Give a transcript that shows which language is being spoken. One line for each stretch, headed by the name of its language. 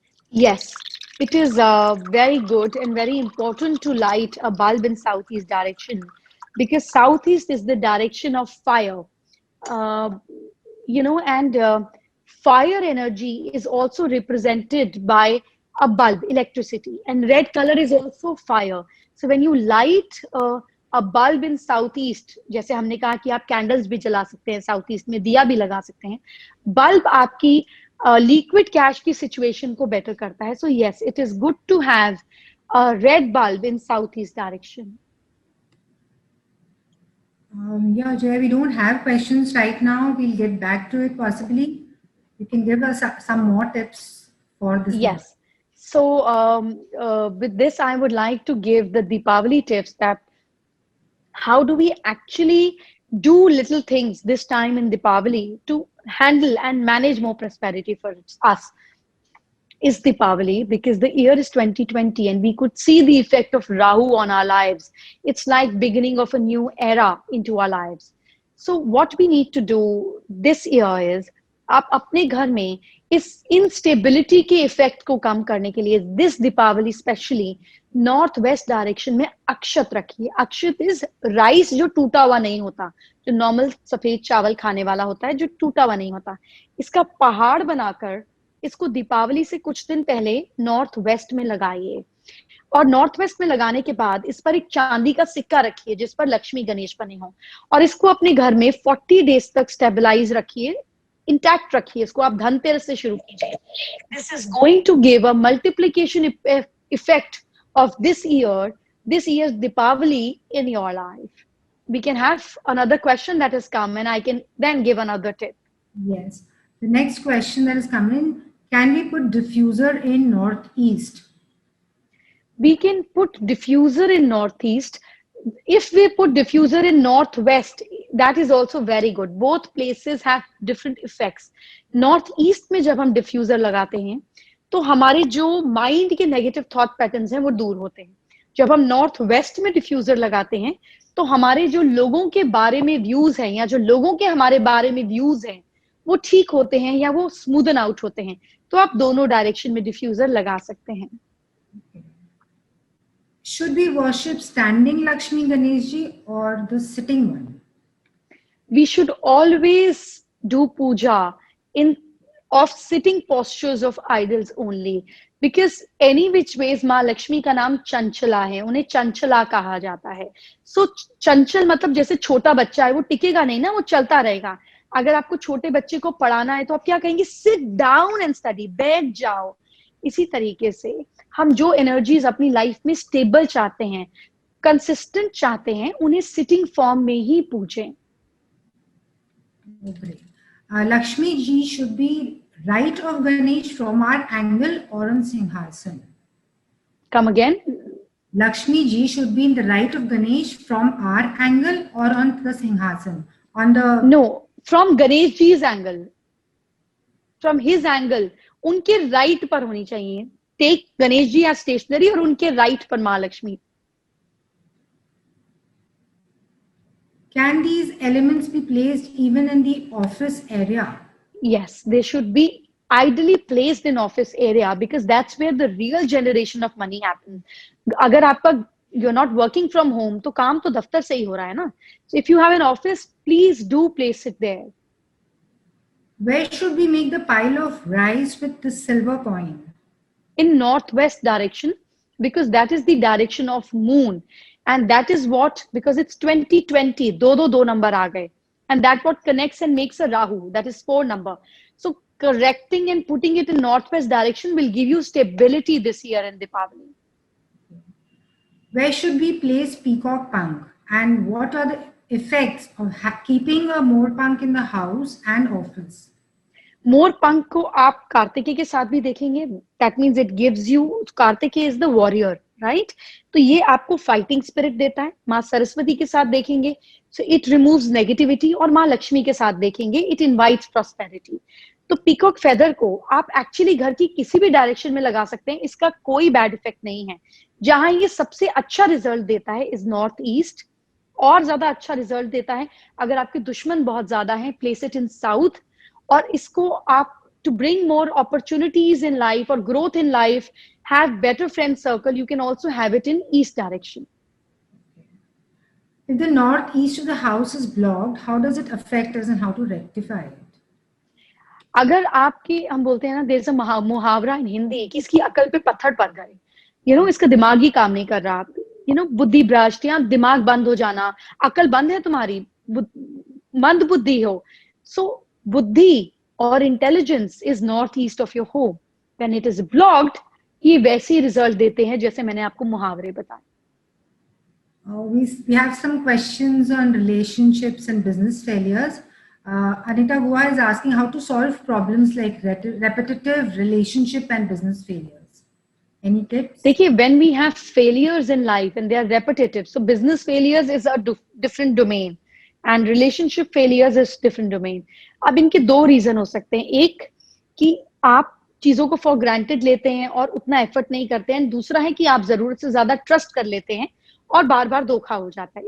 English: Yes, it is very good and very important to light a bulb in southeast direction, because southeast is the direction of fire. And fire energy is also represented by a bulb, electricity, and red color is also fire. So when you light a bulb in southeast,
Hindi: जैसे हमने कहा कि आप candles भी जला सकते हैं, south में दिया भी लगा सकते हैं, बल्ब आपकी लिक्विड कैश की सिचुएशन को बेटर करता है.
English: So yes, it is good to have a red bulb in southeast direction. Yeah, Jay, we don't have questions right now. We'll get back to it possibly. You can give us some more tips for this. Yes. So with this, I would like to give the Deepavali tips that how do we actually do little things this time in Deepavali to handle and manage more prosperity for us. Is Deepavali, because the year is 2020 and we could see the effect of Rahu on our lives. It's like beginning of a new era into our lives. So what we need to do this year is,
Hindi: आप अपने घर में इस instability के effect को कम करने के लिए
English: this Deepavali specially north west direction
Hindi: में अक्षत रखिए. अक्षत इज राइस जो टूटा हुआ नहीं होता, जो नॉर्मल सफेद चावल खाने वाला होता है, जो टूटा हुआ नहीं होता. इसका पहाड़ बनाकर इसको दीपावली से कुछ दिन पहले नॉर्थ वेस्ट में लगाइए, और नॉर्थ वेस्ट में लगाने के बाद इस पर एक चांदी का सिक्का रखिए जिस पर लक्ष्मी गणेश बने हों, और इसको अपने घर में 40 डेज तक स्टेबलाइज रखिए, इंटैक्ट रखिए. इसको आप धनतेरस से शुरू कीजिए.
English: This is going to give a multiplication effect of this year's Deepavali in your life. We can have another question that has come and I can then give another tip. Yes. The next question that has come in, can we put diffuser in northeast? We can put diffuser in northeast. If we put diffuser in northwest, that is also very good. Both places have different effects.
Hindi: Northeast में जब हम diffuser लगाते हैं तो हमारे जो mind के negative thought patterns हैं वो दूर होते हैं. जब हम नॉर्थ वेस्ट में डिफ्यूजर लगाते हैं तो हमारे जो लोगों के बारे में व्यूज हैं या जो लोगों के हमारे बारे में व्यूज हैं वो ठीक होते हैं या वो स्मूदन आउट होते हैं. तो आप दोनों डायरेक्शन में डिफ्यूजर लगा सकते हैं.
English: Should we worship standing Lakshmi Ganeshji or the sitting one? We should always do puja in of sitting postures of idols only, because any which ways
Hindi: माँ लक्ष्मी का नाम चंचला है, उन्हें चंचला कहा जाता है. सो चंचल मतलब जैसे छोटा बच्चा है, वो टिकेगा नहीं ना, वो चलता रहेगा. अगर आपको छोटे बच्चे को पढ़ाना है तो आप क्या कहेंगे,
English: sit down and study,
Hindi: बैठ जाओ. इसी तरीके से हम जो एनर्जीज अपनी लाइफ में स्टेबल चाहते हैं, कंसिस्टेंट चाहते हैं, उन्हें सिटिंग फॉर्म में ही पूजें.
English: Lakshmi ji should be right of Ganesh from our angle or on Singhasan. Come again. Lakshmi ji should be in the right of Ganesh from our angle or on the Singhasan. On the no, from Ganesh ji's angle. From his angle.
Hindi: उनके right पर होनी चाहिए. Take Ganesh ji as stationary और उनके right पर माँ Lakshmi.
English: Can these elements be placed even in the office area? Yes, they should be ideally placed in office area because that's where the real generation of money happens.
Hindi: अगर आपका
English: you're not working from home,
Hindi: तो काम तो दफ्तर से ही हो रहा है ना.
English: So if you have an office, please do place it there. Where should we make the pile of rice with the silver coin? In northwest direction because that is the direction of moon, and that is what, because it's 2020,
Hindi: do number aa gaye,
English: and that what connects and makes a rahu, that is 4 number. So correcting and putting it in northwest direction will give you stability this year in Diwali. Where should we place peacock punk, and what are the effects of keeping a more punk in the house and office?
Hindi: मोर पंख को आप कार्तिकेय के साथ भी देखेंगे.
English: That means it gives you, Kartikeya is the warrior, right?
Hindi: तो ये आपको फाइटिंग स्पिरिट देता है. माँ सरस्वती के साथ देखेंगे,
English: So it removes negativity.
Hindi: और माँ लक्ष्मी के साथ देखेंगे,
English: It invites prosperity.
Hindi: तो पीकॉक फेदर को आप एक्चुअली घर की किसी भी डायरेक्शन में लगा सकते हैं, इसका कोई बैड इफेक्ट नहीं है. जहां ये सबसे अच्छा रिजल्ट देता है इज नॉर्थ ईस्ट. और ज्यादा अच्छा रिजल्ट देता है अगर आपके दुश्मन बहुत ज्यादा हैं,
English: Place it in south.
Hindi: और इसको आप
English: to bring more opportunities in life or growth in life, have better friend circle, you can also have it in east direction. If the northeast of the house is blocked, how does it affect us and how to rectify it?
Hindi: अगर आपकी, हम बोलते हैं ना,
English: there is a मुहावरा in Hindi
Hindi: कि इसकी अकल पे पत्थर पड़ गए, इसका दिमाग ही काम नहीं कर रहा, बुद्धि भ्रष्ट या दिमाग बंद हो जाना, अकल बंद है तुम्हारी, मंद बुद्धि हो.
English: सो बुद्धि और intelligence is north east of your home. When it is blocked,
Hindi: ये वैसे ही रिजल्ट देते हैं जैसे मैंने आपको मुहावरे बताए.
English: We have some questions on relationships and business failures. Anita Gua is asking how to solve problems like repetitive relationship and business failures. Any tips? देखिए, when we have failures in life and they are repetitive, so business failures is a different domain and relationship failures is different domain.
Hindi: अब इनके 2 reason हो सकते हैं. एक कि आप चीजों को फॉर ग्रांटेड लेते हैं और उतना एफर्ट नहीं करते हैं. दूसरा है कि आप जरूरत से ज्यादा ट्रस्ट कर लेते हैं और बार बार धोखा हो जाता है.